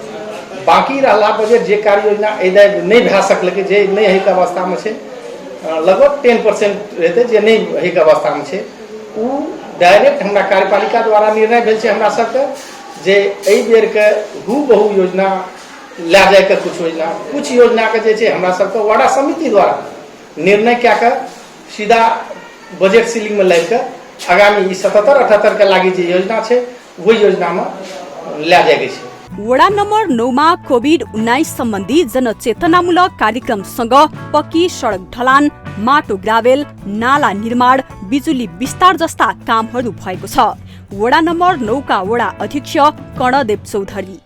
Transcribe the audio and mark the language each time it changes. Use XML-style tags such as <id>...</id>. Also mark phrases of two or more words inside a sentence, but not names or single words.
<mai>बाकी रहला बजट जे कार्य योजना एदे नहीं भए सकलकै, जे नहीं है के अवस्था में छै, लगभग 10% रहते जे नहीं है के अवस्था में छै, वो डायरेक्ट हमरा कार्यपालिका द्वारा निर्णय भेल छै हमरा सबके जे एहि बेर के बहु योजना लै जाए के कुछ योजना के जे छै हमरा सबके वार्ड समिति द्वारा निर्णय क्या के सीधा बजट सीलिंग में लाग के आगामी 77-78 के लागि जे योजना छै वही योजना में लै जाए के छै।</mai> <ne>वडा नम्बर 9 मा कोभिड-19 सम्बन्धी जनचेतनामूलक कार्यक्रमसँग पक्की सडक ढलान, माटो ग्रावेल, नाला निर्माण, बिजुली विस्तार जस्ता कामहरू भएको छ। वडा नम्बर 9 का वडा अध्यक्ष कर्णदेव चौधरी,</ne>